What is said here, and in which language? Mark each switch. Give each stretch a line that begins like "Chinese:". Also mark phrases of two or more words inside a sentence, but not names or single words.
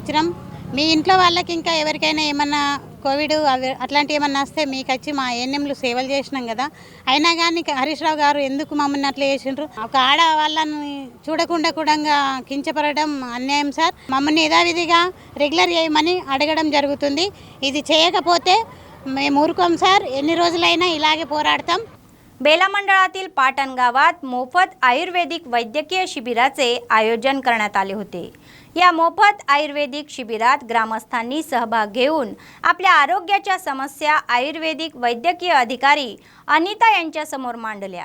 Telugu: మీ ఇంట్లో వాళ్ళకి ఇంకా ఎవరికైనా ఏమన్నా కోవిడ్ అవి అట్లాంటివి ఏమన్నా వస్తే మీకు వచ్చి మా ఏఎన్ఎంలు సేవలు చేసినాం కదా, అయినా కానీ హరీష్ రావు గారు ఎందుకు మమ్మల్ని అట్లా చేసిండ్రు? ఒక ఆడవాళ్ళని చూడకుండా కూడా కించపడడం అన్యాయం సార్. మమ్మల్ని యథావిధిగా రెగ్యులర్ చేయమని అడగడం जరుగుతుంది. ఇది చేయకపోతే మేము ఊరుకోం సార్, ఎన్ని రోజులైనా इलागे పోరాడతాం.
Marathi: बेला मंडळातील पाटण गावात मोफत आयुर्वेदिक वैद्यकीय शिबिराचे आयोजन करण्यात आले होते. या मोफत आयुर्वेदिक शिबिरात ग्रामस्थांनी सहभाग घेऊन आपल्या आरोग्याच्या समस्या आयुर्वेदिक वैद्यकीय अधिकारी अनिता यांच्यासमोर मांडल्या.